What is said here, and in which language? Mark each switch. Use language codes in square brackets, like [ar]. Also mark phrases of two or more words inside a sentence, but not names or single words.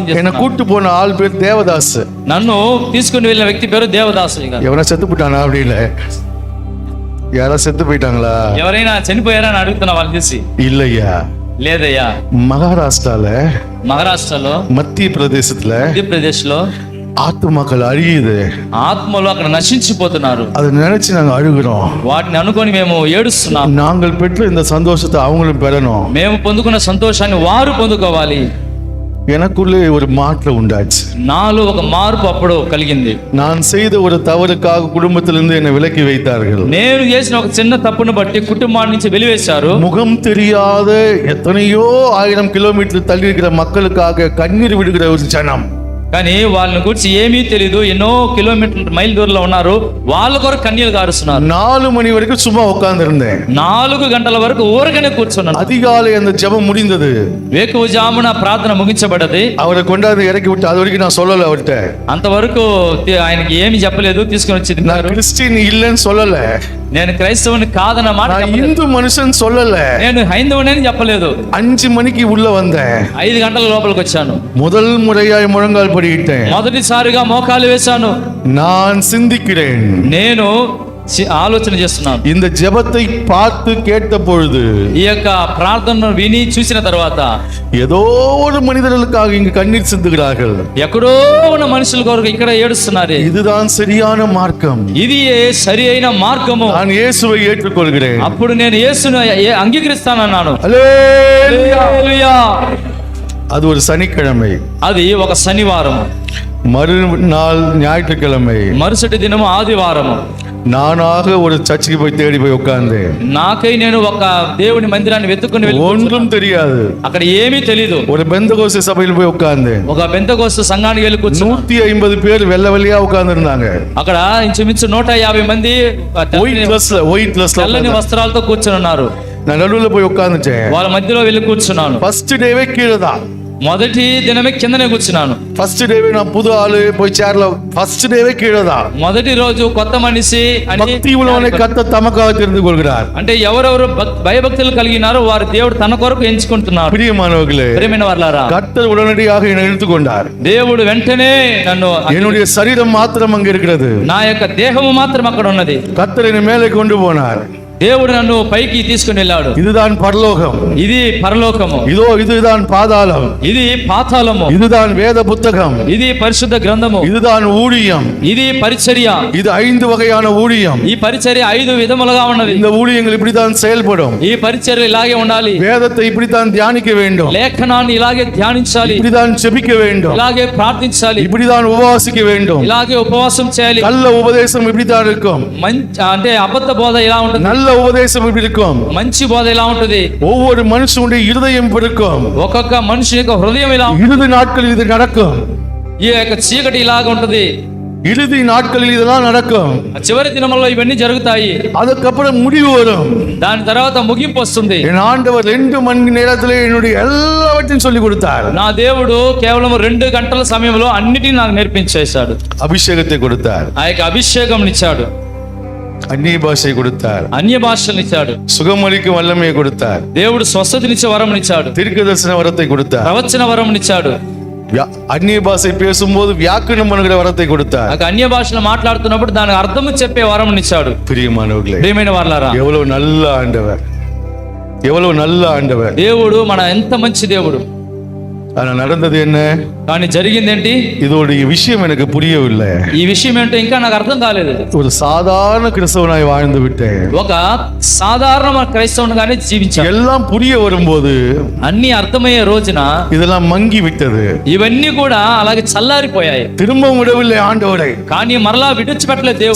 [ta] என்னை [te] చేస్తున్నారు. [ta] கூட்டு போன ஆள் பேர் தேவதாஸ். [te] నన్ను తీసుకుని వెళ్ళిన వ్యక్తి పేరు దేవదాసు గారు. [ta] எவனா செத்து போயிட்டானா அப்படின்ல, யாரா செத்து போயிட்டாங்களா? [te] ఎవరైనా చనిపోయారా అని అడుగుతున్నా వాళ్ళని చూసి. [ta] இல்லையா, [te] లేదయ్యా. [ta] மகாராஷ்டிரால [te] మహారాష్ట్రలో [ta] மத்திய பிரதேசத்துல [te] మధ్యప్రదేశ్ లో [ta] ஆத்துமாக்கள் அழியுது. [te] ఆత్మలు అక్కడ నశించిపోతున్నారు. [ta] அதை நினைச்சு நாங்க அழுகிறோம். [te] వాటిని అనుకొని మేము ఏడుస్తున్నాం. [ta] நாங்கள் பெற்ற இந்த சந்தோஷத்தை அவங்களும் பெறணும். [te] మేము పొందుకున్న సంతోషాన్ని వారు పొందుకోవాలి. [ta] எனக்குள்ளே ஒரு மாற்றம் உண்டாச்சு. [te] నాలో ఒక మార్పు అప్పుడు కలిగింది. [ta] நான் செய்த ஒரு தவறுக்காக குடும்பத்திலிருந்து என்னை விலக்கி வைத்தார்கள். [te] నేను చేసిన ఒక చిన్న తప్పును బట్టి కుటుంబాన్ని నుంచి వెలివేశారు. [ta] முகம் தெரியாத எத்தனையோ 1000 கிலோமீட்டர் தள்ளி இருக்கிற மக்களுக்காக கண்ணீர் விடுகிற ஒரு ஜனம். [te] కానీ వాళ్ళని గురించి ఏమీ తెలీదు. ఎన్నో కిలోమీటర్ల మైల్ దూరంలో ఉన్నారు. వాళ్ళ కొరకు కన్నీరు కారుస్తున్నారు. [ta] 4 மணி வரைக்கும் சும்மா உட்கார்ந்து இருந்தேன். [te] 4 గంటల వరకు ఊరకనే కూర్చున్నాను. [ta] அதிகாலை அந்த ஜெபம் முடிந்தது. [te] వేకువజామున ప్రార్థన ముగించబడ్డది. [ta] அவரை கொண்டாந்து இறக்கி விட்டு அது வரைக்கும் நான் சொல்லல அவர்கிட்ட. [te] అంతవరకు ఆయనకి ఏమి చెప్పలేదు. తీసుకొని వచ్చి [ta] நான் [te] తిన్నారు. [ta] கிறிஸ்டின் இல்லைன்னு சொல்லல. [te] నేను క్రైస్తవుని కాదన్న మాట [ta] நான் [te] చెప్పలేదు. [ta] இந்து மனுஷன் சொல்லல. [te] నేను హైందవుని చెప్పలేదు. [ta] 5 மணிக்கு உள்ள வந்தேன். [te] 5 గంటల లోపలికి వచ్చాను. [ta] முதல் முறையாய் முழங்கால் படியிட்டேன். [te] మొదటిసారిగా మోకాలు వేశాను. [ta] நான் சிந்திக்கிறேன். [te] నేను ఆలోచన చేస్తున్నాను. [ta] இந்த ஜெபத்தை பார்த்து கேட்ட பொழுது [te] ఈ యొక్క ప్రార్థనను విని చూసిన తర్వాత [ta] ஏதோ ஒரு மனிதர்களுக்காக இங்கு கண்ணீர் சிந்துகிறார்கள். [te] ఎక్కడో ఉన్న మనుషుల కొరకు ఇక్కడ ఏడుస్తున్నారు. [ta] இதுதான் சரியான மார்க்கம். [te] ఇది సరి అయిన మార్గము. [ta] நான் இயேசுவை ஏற்றுக்கொள்கிறேன். [te] అప్పుడు నేను యేసును అంగీకరిస్తానన్నాను. [ta] அல்லேலூயா. [te] హల్లెలూయా. [ta] அது ஒரு சனிக்கிழமை. [te] అది ఒక శనివారం. [ta] மறுநாள் ஞாயிற்றுக்கிழமை. [te] మరుసటి దినము ఆదివారము. [ta] நானாக ஒரு சர்ச்சுக்கு போய் தேடி போய் உட்கார்ந்தேன். [te] నాకై నేను ఒక దేవుని మందిరాన్ని వెతుక్కుని వెళ్ళి [ta] ஒன்றும் தெரியாது. [te] అక్కడ ఏమీ తెలీదు. [ta] ஒரு பெந்தகோஸ்து சபையில் போய் உட்கார்ந்தேன். [te] ఒక బెంతకోస్తు సంఘానికి వెళ్ళి కూర్చున్నా. [ta] 150 பேர் வெள்ளை வெள்ளையா உட்கார்ந்து இருந்தாங்க. [te] అక్కడ ఇంచుమించు 150 మంది [en] white dress-la [te] తెల్లని వస్త్రాలతో కూర్చుని ఉన్నారు. [ta] நான் நடுவுல போய் உட்கார்ந்துட்டேன். [te] వాళ్ళ మధ్యలో వెళ్ళి కూర్చున్నాను. [en] first day-ve [ta] கீழே தான். [te] మొదటి దినమే కిందనే కూర్చున్నాను. [en] first day-ve [ta] நான் புது ஆளு போய் சேர்ல [en] first day-ve [ta] கீழே தான். [te] మొదటి రోజు కొత్త మనిషి అని [ta] பக்தி உள்ளவனை கர்த்தர் தமக்காக தெரிந்து கொள்கிறார். [te] అంటే ఎవరెవరు భయభక్తులు కలిగినారో వారు దేవుడు తన కొరకు ఎంచుకుంటున్నారు. [ta] பிரியமானவர்களே, [te] ప్రియమైన వారలారా, [ta] கர்த்தர் உடனடியாக என்னை எடுத்துக்கொண்டார். [te] దేవుడు వెంటనే నన్ను [ta] என்னுடைய சரீரம் மாத்திரம் அங்க இருக்கிறது. [te] నా యొక్క దేహము మాత్రం అక్కడ ఉన్నది. [ta] கர்த்தர் என்னை மேலே கொண்டு போனார். [te] దేవుడు నన్ను పైకి తీసుకుని వెళ్ళాడు. [ta] இதுதான் பரலோகம், [te] ఇది పరలోకము, [ta] இதுதான் பாதாளம், [te] ఇది పాతాళము, [ta] இதுதான் வேத புத்தகம், [te] ఇది పరిశుద్ధ గ్రంథము, [ta] இதுதான் ஊழியம். [te] ఇది పరిచర్య. [ta] இது 5 வகையான ஊழியம். [te] ఈ పరిచర్య 5 విధములుగా ఉన్నది. [ta] இந்த ஊழியங்கள் இப்படித்தான் செயல்படும். [te] ఈ పరిచర్య ఇలాగే ఉండాలి. [ta] வேதத்தை இப்படித்தான் தியானிக்க வேண்டும், [te] లేఖనాన్ని ఇలాగే ధ్యానించాలి, [ta] இப்படித்தான் ஜெபிக்க வேண்டும், [te] ఇలాగే ప్రార్థించాలి, [ta] இப்படிதான் உபவாசிக்க வேண்டும். [te] ఇలాగే ఉపవాసం చేయాలి. [ta] நல்ல உபதேசம் இப்படித்தான் இருக்கும், [te] అంటే అబద్ధ బోధ ఇలా ఉంటుంది, [ta] நல்ல உபதேசம் இப்படி இருக்கும். [te] మంచి బోధ ఇలా ఉంటుంది. [ta] ஒவ்வொரு மனுஷனுடைய இருதயம் இருக்கும். [te] ఒక్కొక్క మనిషి యొక్క హృదయం ఇలా ఉంటుంది. [ta] இறுதி நாட்களில் இது நடக்கும். [te] ఈ యొక్క చీకటి ఇలాగ ఉంటుంది. [ta] இறுதி நாட்களில் இதெல்லாம் நடக்கும். [te] చివరి దినముల్లో ఇవన్నీ జరుగుతాయి. [ta] அதுக்கப்புறம் முடிவு வரும். [te] దాని తర్వాత ముగింపు వస్తుంది. [ta] என் ஆண்டவர் 2 மணி நேரத்திலே என்னுடைய எல்லாவற்றையும் சொல்லி கொடுத்தார். [te] నా దేవుడు కేవలం 2 గంటల సమయంలో అన్నిటిని నాకు నేర్పించేశాడు. [ta] அபிஷேகத்தை கொடுத்தார், [te] ఆ యొక్క అభిషేకం ఇచ్చాడు, [ta] அந்நிய பாஷை கொடுத்தார், [te] అన్య భాషలు ఇచ్చాడు, [ta] சுகமளிக்கும் வல்லமையை கொடுத்தார், [te] దేవుడు స్వస్థతనిచ్చే వరం ఇచ్చాడు, [ta] தீர்க்கதரிசன வரத்தை கொடுத்தார், [te] ప్రవచన వరం ఇచ్చాడు, [ta] அந்நிய பாஷை பேசும்போது வியாக்கரணம் பண்ணுகிற வரத்தை கொடுத்தார். [te] అన్య భాషలో మాట్లాడుతున్నప్పుడు దాని అర్థం చెప్పే వరం ఇచ్చాడు. [ta] பிரியமானவர்களே, [te] ప్రియమైన వారలారా, [ta] எவ்வளவு நல்ல ஆண்டவர், எவ்வளவு நல்ல ஆண்டவர். [te] దేవుడు మన ఎంత మంచి దేవుడు. [ta] ஆனா நடந்தது என்ன? [te] కానీ జరిగిందేంటి? [ta] இதோடைய விஷயம் எனக்கு புரியவில்லை. [te] ఈ విషయం ఏంటో ఇంకా నాకు అర్థం కాలేదు. [ta] ஒரு சாதாரண கிறிஸ்தவனாய் வாழ்ந்து விட்டேன். [te] ఒక సాధారణ క్రైస్తవునిగానే జీవించాను. [ta] எல்லாம் புரிய வரும்போது [te] అన్ని అర్థమయ్యే రోజున [ta] இதெல்லாம் மங்கி விட்டது. [te] ఇవన్నీ కూడా అలాగే చల్లారిపోయాయి. [ta] திரும்பவும் விடவில்லை ஆண்டவரை. [te] కానీ మరలా విడిచిపెట్టలేదు దేవుడు.